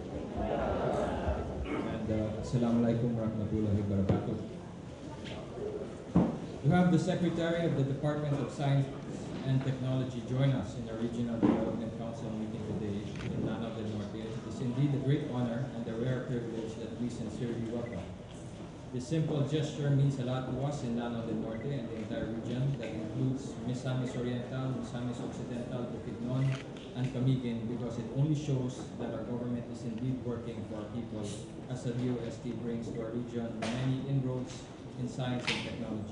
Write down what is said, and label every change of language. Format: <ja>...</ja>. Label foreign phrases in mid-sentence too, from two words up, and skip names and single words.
<ar>And السلام عليكم ورحمة الله وبركاته.</ar> <en>We have the Secretary of the Department of Science and Technology join us in our Regional Development Council meeting today in Lanao del Norte. It is indeed a great honor and a rare privilege that we sincerely welcome. This simple gesture means a lot to us in Lanao del Norte and the entire region that includes Misamis Oriental, Misamis Occidental, Bukidnon, and Camiguin, because it only shows that our government is indeed working for our people as the DOST brings to our region many inroads in science and technology.</en>